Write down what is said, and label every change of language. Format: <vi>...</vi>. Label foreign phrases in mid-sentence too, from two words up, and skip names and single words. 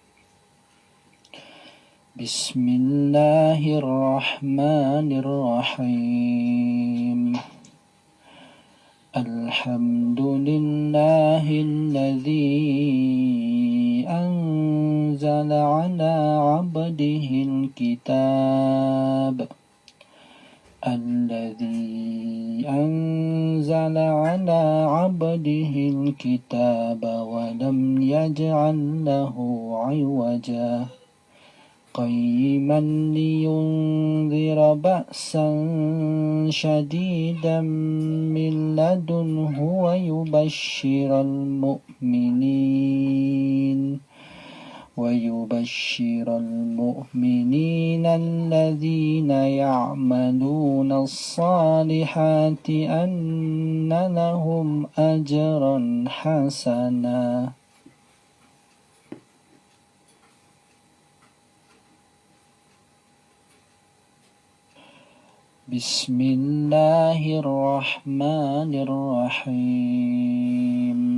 <ar>بسم الله الرحمن الرحيم. الحمد لله الذي أنزل على عبده الكتاب. الذي أنزل على عبده الكتاب ولم يجعل له عوجا. قيما لينذر بأسا شديدا من لدنه ويبشر المؤمنين ويبشر المؤمنين الذين يعملون الصالحات أن لهم أجرا حسنا. بسم الله الرحمن الرحيم.</ar>